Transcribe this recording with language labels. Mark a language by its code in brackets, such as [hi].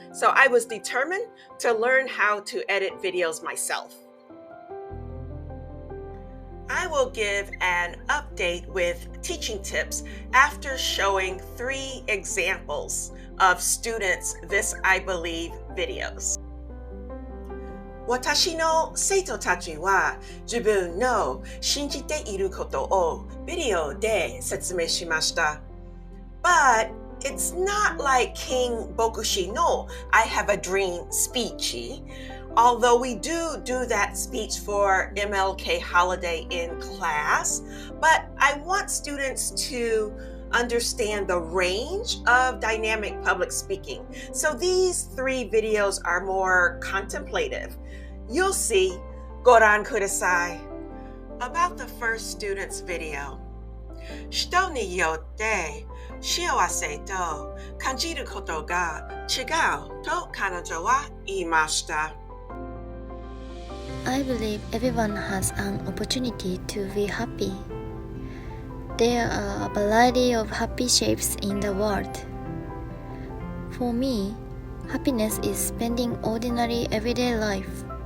[en] So I was determined to learn how to edit videos myself. I will give an update with teaching tips after showing 3 examples of students' This I Believe videos. [ja] 私の生徒たちは自分の信じていることをビデオで説明しました。 [en] But it's not like King Bokushi no I have a dream speech. Although we do that speech for MLK holiday in class, but I want students to understand the range of dynamic public speaking. So these 3 videos are more contemplative. You'll see, [ja] goran kudasai. [en] About the first student's video. [ja] 人によって幸せと感じることが違うと彼女は言いました。 [en] I believe everyone has an opportunity to be happy. There are a variety of happy shapes in the world. For me, happiness is spending ordinary everyday life.